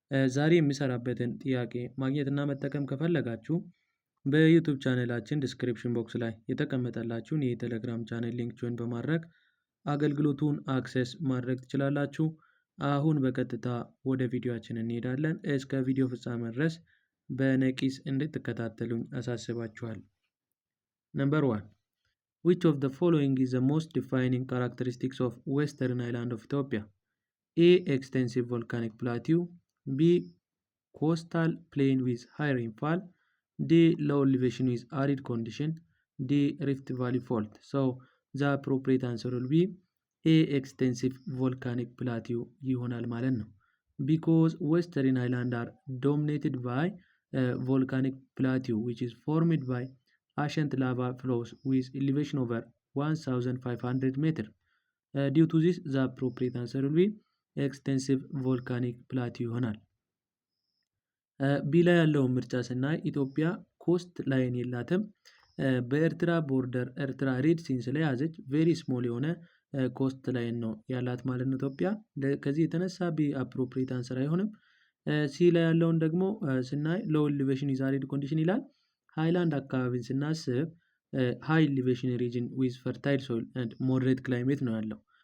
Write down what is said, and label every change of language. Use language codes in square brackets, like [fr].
[am] ዛሬ የሚሰራበትን ጥያቄ ማግኘት እና መጠቀም ከፈለጋችሁ በዩቱብ ቻናላችን ዲስክሪፕሽን ቦክስ ላይ የተቀመጠላችሁን የቴሌግራም ቻናል ሊንክ ጆይን በማድረግ አገልግሎቱን አክሰስ ማድረግ ትችላላችሁ። አሁን በቀጥታ ወደ ቪዲዮአችን እንሄዳለን። እስከ ቪዲዮ ፍጻሜ ድረስ በነቂስ እንድትከታተሉኝ አሳስባችኋል። ነምበር 1 [en] Which of the following is the most defining characteristics of Western Island of Ethiopia? A. Extensive volcanic plateau. B. Coastal plain with high rainfall. D. Low elevation with arid condition. D. Rift Valley fault. So the appropriate answer will be A. Extensive volcanic plateau [am] ይሆናል ማለት ነው። [en] Because Western Island are dominated by volcanic plateau which is formed by ancient lava flows with elevation over 1500 meters. Due to this the appropriate answer will be [am] ኤክስቴንሲቭ ቮልካኒክ ፕላቲው ይሆናል። ቢ ላይ ያለውን ምርጫ ስናይ ኢትዮጵያ ኮስት ላይን የላትም። በኤርትራ ቦርደር ኤርትራ ሬድ ሲን ስለያዘች ቬሪ ስሞል የሆነ ኮስት ላይን ነው ያላት ማለት ነው ኢትዮጵያ። ከዚህ የተነሳ ቢ አፕሮፕሪየት አንሰር አይሆንም። ሲ ላይ ያለውን ደግሞ ስናይ [en] ሎው ኤሊቬሽን ኢዝ አሪድ ኮንዲሽን [am] ይላል። ሃይላንድ አካባቢን ስናስብ [en] ሃይ ኤሊቬሽን ሪጅን ዊዝ ፈርታይል ሶይል ኤንድ ሞደሬት ክላይሜት [am] ነው ያለው።